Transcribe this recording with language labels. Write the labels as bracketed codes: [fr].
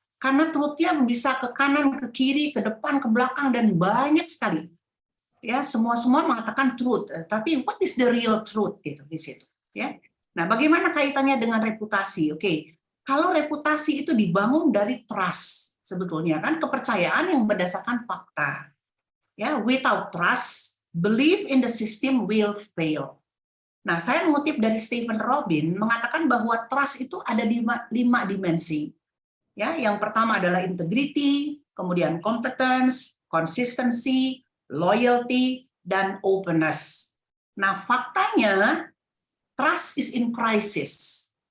[id] Karena truth-nya bisa ke kanan, ke kiri, ke depan, ke belakang, dan banyak sekali. Ya, semua mengatakan truth, tapi [en] what is the real truth [id] gitu di situ, ya. Nah, bagaimana kaitannya dengan reputasi? Oke, kalau reputasi itu dibangun dari trust, sebetulnya kan kepercayaan yang berdasarkan fakta. [en] Ya, without trust, belief in the system will fail. [id] Nah, saya mengutip dari Stephen Robin mengatakan bahwa trust itu ada di 5 dimensi. Ya, yang pertama adalah integrity, kemudian competence, consistency, loyalty, dan openness. [en] Nah, faktanya trust is in crisis.